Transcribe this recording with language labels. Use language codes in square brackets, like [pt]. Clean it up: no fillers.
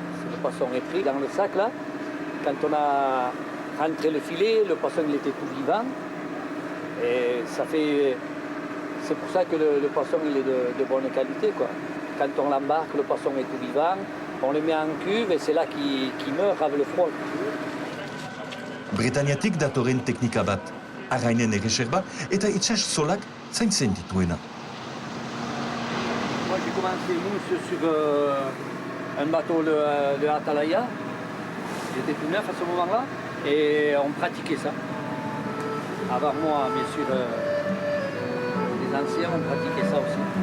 [fr] Le poisson est pris dans le sac là. Quand on a rentré le filet, le poisson il était tout vivant. Et c'est pour ça que le poisson il est de bonne qualité, quoi. Quand on l'embarque, le poisson est tout vivant. On le met en cuve et c'est là qu'il meurt avec le froid. [eu] Bretaniatik datorren teknika bat, arrainen erreserba eta itxas zolak zaintzen dituena. [fr] Moi j'ai commencé sur un bateau de Atalaya. J'étais tout neuf à ce moment-là et on pratiquait ça. Avant moi, bien sûr, les anciens ont pratiqué ça aussi.